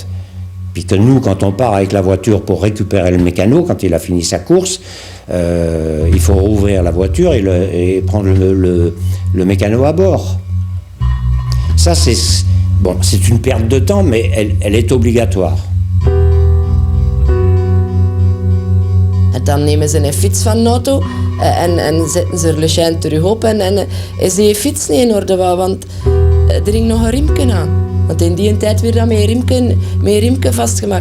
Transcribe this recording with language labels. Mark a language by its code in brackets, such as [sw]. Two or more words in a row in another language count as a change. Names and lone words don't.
[fr] Puis que nous, quand on part avec la voiture pour récupérer le mécano, quand il a fini sa course, il faut rouvrir la voiture et prendre le mécano à bord. Ça, c'est une perte de temps, mais elle est obligatoire. [nl] Dan nemen ze een fiets van de auto en zetten ze er Le Chien terug op en is die fiets niet in orde, want er hing nog een riemke aan. Want in die tijd werd dat met riemke vastgemaakt.